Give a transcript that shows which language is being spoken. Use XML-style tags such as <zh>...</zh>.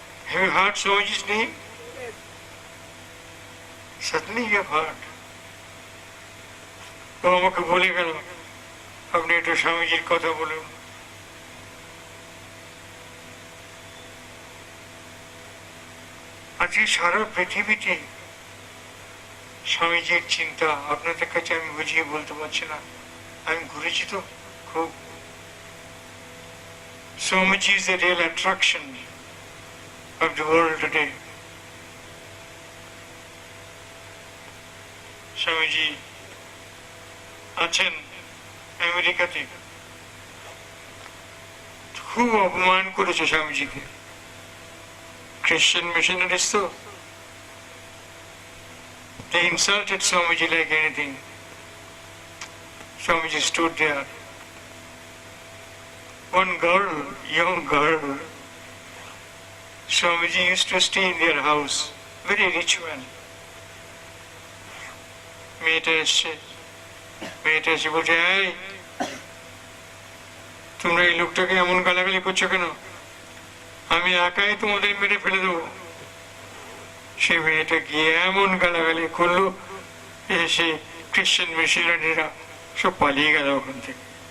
<en>Have you heard Swamiji's name? Certainly you have heard.</en> <bn>ও আমাকে বলে গেল আপনি একটু স্বামীজির কথা বলুন। আজকে সারা পৃথিবীতে স্বামীজির চিন্তা আপনাদের কাছে আমি বুঝিয়ে বলতে পারছি না। আমি ঘুরেছি তো খুব।</bn> <en>Swamiji is the real attraction of the world today.</en> <bn>Swamiji আছেন আমেরিকাতে, খুব অপমান করেছে স্বামীজিকে খ্রিস্টান মিশনারিজ।</bn> <en>তো they insulted Swamiji like anything. Swamiji stood there. One girl, young girl, Swamiji used to stay in their house, very rich one.</en> <bn>মেয়েটা এসে বলছে, এই তোমরা এই লোকটাকে এমন গালাগালি করছো কেন? আমি একাই তোমাদের মেরে ফেলে দেবো। সে মেয়েটা গিয়ে এমন গালাগালি করলো, এসে খ্রিস্টান মিশনারিরা সব পালিয়ে গেল ওখান থেকে।</bn>